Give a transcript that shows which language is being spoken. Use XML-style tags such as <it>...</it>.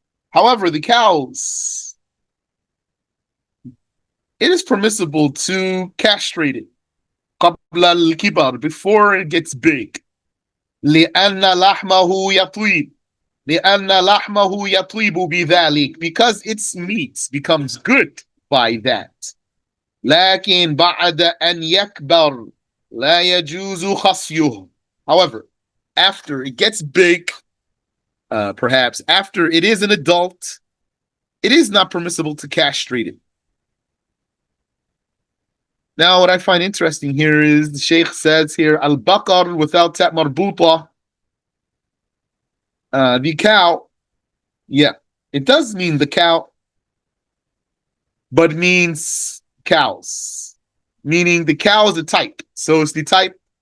<en>However, the cows, it is permissible to castrate it</en> <ar>قبل الكبر,</ar> <en>before it gets big.</en> <ar>لأن لحمه يطيب. لأن لحمه يطيب بذلك,</ar> <en>because its meat becomes good by that.</en> <ar>لكن بعد أن يكبر لا يجوز خصيه.</ar> <en>However, after it gets big, perhaps after it is an adult, it is not permissible to castrate it. Now, what I find interesting here is the Sheikh says here, al-baqar without tat marbuta, the cow, yeah, it does mean the cow, but means cows, meaning the cow is a type. So it's the type.</en>